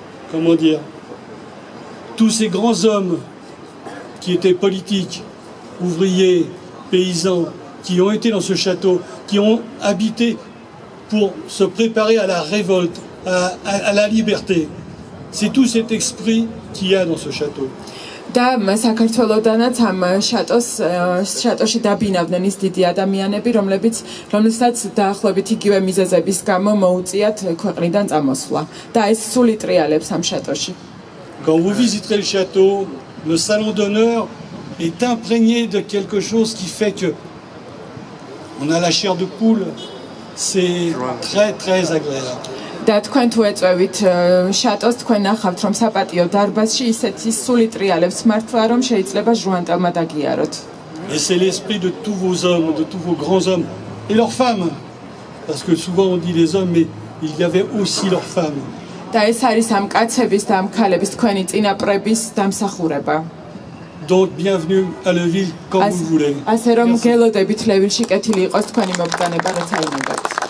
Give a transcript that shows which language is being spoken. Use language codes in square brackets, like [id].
[fr] comment dire, tous ces grands hommes qui étaient politiques, ouvriers, paysans, qui ont été dans ce château, qui ont habité pour se préparer à la révolte, à la liberté. C'est tout cet esprit qu'il y a dans ce château. [ka] და საქართველოდანაც ამ შატოში დაბინავდნენ ის დიდი ადამიანები, რომლებსაც დაახლოებით იგივე მიზეზების გამო მოუწიათ ქვეყნიდან წამოსვლა. და ეს სულ იტრიალებს ამ შატოში. [fr] Quand vous visiterez le château, le salon d'honneur est imprégné de quelque chose qui fait que on a la chair de poule. C'est très très agréable. [ka] და თქვენ თუ ეწევით შატოს, თქვენ ნახავთ, რომ საპატიო დარბაზში ისეთი სული ტრიალებს მართლა, რომ შეიძლება ჟუანტელმა დაგიაროთ. [fr] Et c'est l'esprit de tous vos hommes, de tous vos grands hommes et leurs femmes. Parce que souvent on dit les hommes, mais il y avait aussi leurs femmes. [ka] და ეს არის ამ კაცების და ამ ქალების თქვენი წინაპრების დამსახურება. [fr] Donc bienvenue à Leville quand vous voulez. [ka] ასე რომ გელოდებით ლევილში კეთილი იყოს თქვენი მობრძანება, რაც აინებათ.